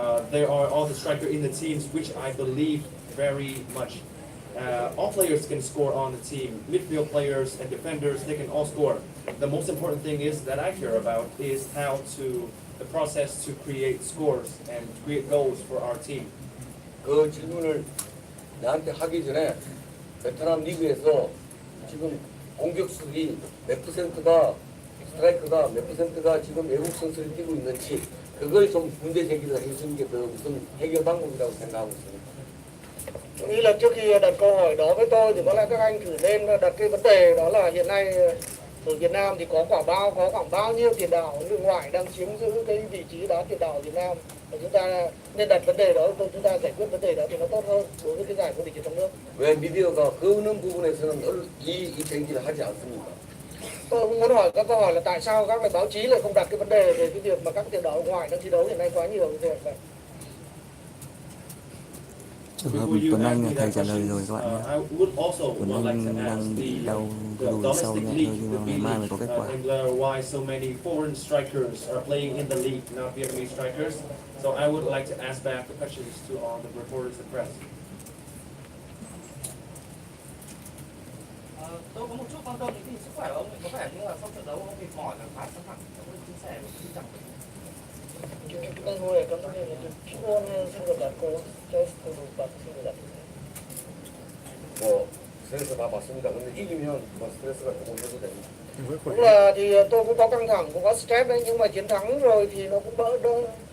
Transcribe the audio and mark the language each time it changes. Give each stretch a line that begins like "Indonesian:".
English: There are all the striker in the teams, which I believe very much. All players can score on the team. Midfield players and defenders, they can all score. The most important thing is that I care about is the process to create scores and create goals for our team.
Korean: 그 질문을 나한테 하기 전에 베트남 리그에서 지금 공격수들이 몇 퍼센트가 스트라이커가 몇 퍼센트가 지금 외국 선수를 뛰고 있는지 그걸 좀 문제 제기를 해주는 게 더 무슨 해결 방법이라고 생각하고 있습니다.
Vietnamese: Tôi nghĩ là trước khi đặt câu hỏi đó với tôi thì có lẽ các anh thử nên đặt cái vấn đề đó là hiện nay ở Việt Nam thì có khoảng bao nhiêu tiền đạo nước ngoài đang chiếm giữ cái vị trí đá tiền đạo ở Việt Nam, và chúng ta nên đặt vấn đề đó, chúng ta giải quyết vấn đề đó thì nó tốt hơn đối với cái giải vô địch trong nước.
Korean: 왜 미디어가 그런 부분에서는 이 제기를 하지 않습니까?
Vietnamese: Tôi cũng muốn hỏi các câu hỏi là tại sao các báo chí lại không đặt cái vấn đề về cái việc mà các tiền đạo nước ngoài đang thi đấu hiện nay quá nhiều như thế vậy? Trường hợp Tuấn Anh thầy trả lời rồi các bạn nhé. Tuấn Anh đang bị đau đùi sâu nhẹ thôi, nhưng mà ngày mai mới có kết quả.
English: Why so many foreign strikers are playing in the league, not Vietnamese strikers? So I would like to ask back the questions to all the reporters and press.
Vietnamese: Tôi có một chút quan tâm đến tình sức khỏe của ông, có vẻ như là sau trận đấu ông mệt mỏi và khá căng thẳng, ông có chia sẻ với chẳng
Korean: 그거에 감독님이 좀 피곤하신 것 같고 테스트도 받으신 것 같은데. 뭐 스트레스 다 받습니다. 근데 이기면 뭐 스트레스가 조금 해소 됩니다.
Vietnamese: Đúng là thì tôi cũng có căng thẳng, cũng có stress đấy, nhưng mà chiến thắng rồi thì nó cũng đỡ hơn.